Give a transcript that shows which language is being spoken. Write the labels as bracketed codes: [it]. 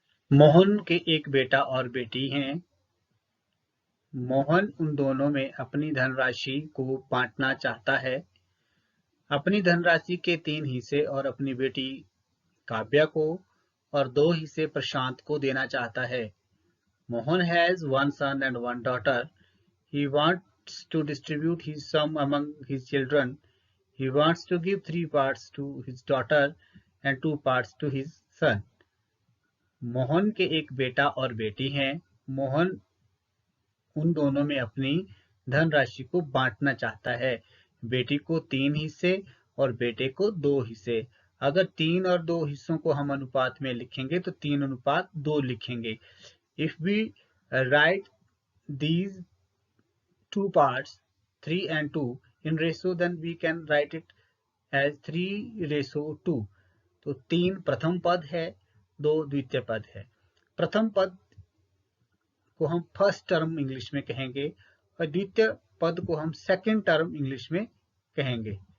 [hi] मोहन के एक बेटा और बेटी हैं। मोहन उन दोनों में अपनी धनराशि को बांटना चाहता है। अपनी धनराशि के 3 हिस्से और अपनी बेटी काव्या को और 2 हिस्से प्रशांत को देना चाहता है। [en] Mohan has 1 son and 1 daughter. He wants to distribute his sum among his children. He wants to give 3 parts to his daughter and 2 parts to his son. [hi] Mohan के एक बेटा और बेटी हैं। मोहन उन दोनों में अपनी धनराशि को बांटना चाहता है। बेटी को 3 हिस्से और बेटे को 2 हिस्से। अगर 3 और 2 हिस्सों को हम अनुपात में लिखेंगे तो 3 अनुपात 2 लिखेंगे। [en] If we write these two parts 3 and 2 in ratio, then we can write it as 3:2। [hi] तो 3 प्रथम पद है, 2 द्वितीय पद है। प्रथम पद को हम फर्स्ट टर्म इंग्लिश में कहेंगे और द्वितीय पद को हम सेकंड टर्म इंग्लिश में कहेंगे।